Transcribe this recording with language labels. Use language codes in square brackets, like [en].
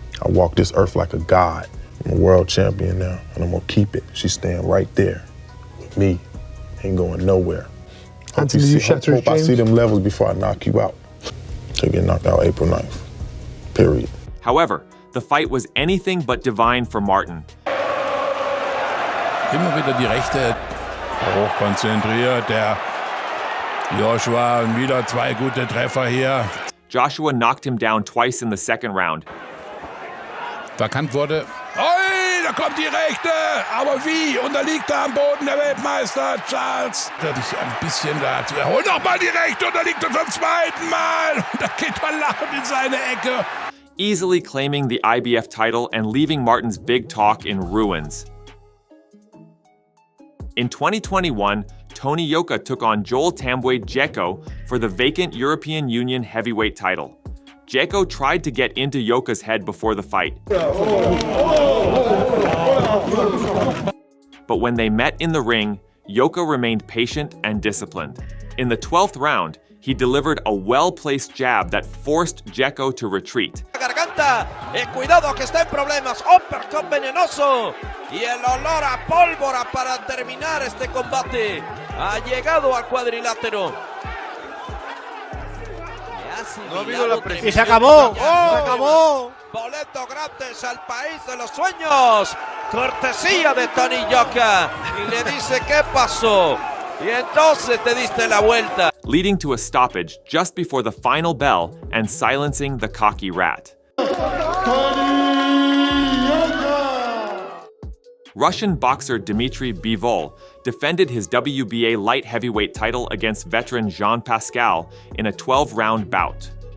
[en] I walk this earth like a god. I'm a world champion now, and I'm gonna keep it. She's staying right there with me, ain't going nowhere. Hope I see them levels before I knock you out. To get knocked out April 9th, period. However, the fight was anything but divine for Martin. [de] Immer wieder die Rechte, hochkonzentriert, der Joshua, wieder zwei gute Treffer hier. [en] Joshua knocked him down twice in the second round. [de] Verkannt wurde. Oi, da kommt die Rechte! Aber wie? Und da liegt er am Boden der Weltmeister, Charles. Da dich ein bisschen dazu. Hol noch mal die Rechte und da liegt er zum zweiten Mal. Und da geht er lachend in seine Ecke. [en] Easily claiming the IBF title and leaving Martin's big talk in ruins. In 2021, Tony Yoka took on Joel Tambwe Dzeko for the vacant European Union heavyweight title. Dzeko tried to get into Yoka's head before the fight. But when they met in the ring, Yoka remained patient and disciplined. In the 12th round, he delivered a well-placed jab that forced Dzeko to retreat. [es] Garganta, cuidado que está en problemas, uppercut venenoso y el olor a pólvora para terminar este combate ha llegado al cuadrilátero. Y se acabó, se acabó. Boleto gratis al país de los sueños, cortesía de Tony Yoka, y le dice qué pasó, y entonces te diste la vuelta. [en] Leading to a stoppage just before the final bell and silencing the cocky rat. Russian boxer Dmitry Bivol defended his WBA light heavyweight title against veteran Jean Pascal in a 12-round bout.